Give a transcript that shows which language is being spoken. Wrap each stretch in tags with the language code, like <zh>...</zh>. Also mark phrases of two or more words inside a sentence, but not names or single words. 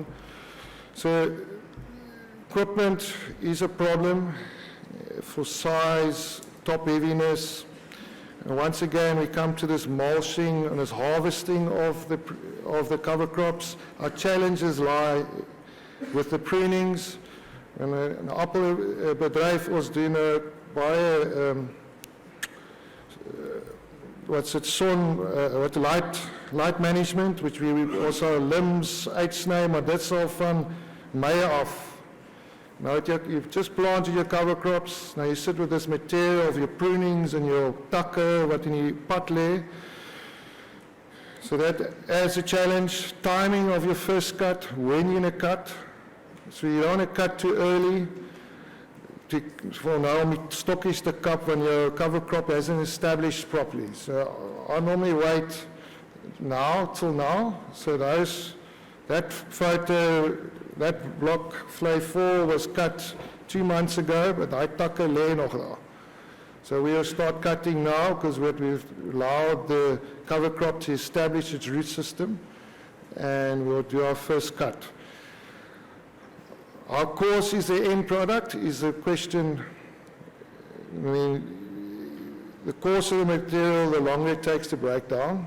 <en>So equipment is a problem for size, top heaviness. And once again, we come to this mulching and this harvesting of the cover crops. Our challenges lie with the prunings.</en> <af>En 'n appelbedryf ons doen baie</af> <en>light management, which we also limbs</en> <af>uitsny, maar dit sal van Mei af.</af> <en>Now you've just planted your cover crops. Now you sit with this material of your prunings and your tucker,</en> <af>wat in die pad lê.</af> <en>So that adds a challenge. Timing of your first cut, when you're going to cut. So you don't want to cut too early. For now,</en> <af>met stokkies</af> <en>to cut when your cover crop hasn't established properly. So I normally wait till now. So that photo, that block fly 4 was cut 2 months ago, but I tucker</en> <af>lê nog daar.</af> <en>So we'll start cutting now because we've allowed the cover crop to establish its root system, and we'll do our first cut. How coarse is the end product is a question. I mean, the coarser the material, the longer it takes to break down.</en>